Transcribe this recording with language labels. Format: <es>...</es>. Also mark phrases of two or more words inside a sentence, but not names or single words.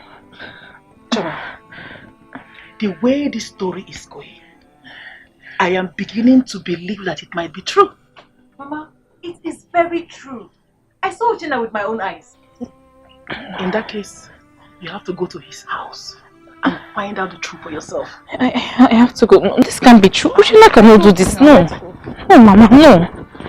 <en>Choma, the way this story is going, I am beginning to believe that it might be true. Mama, it is very true. I saw Uchenna with my own eyes. In that case, you have to go to his house and find out the truth for yourself. I have to go. No, this can't be true. Uchenna cannot do this. No. No, Mama, no.</en>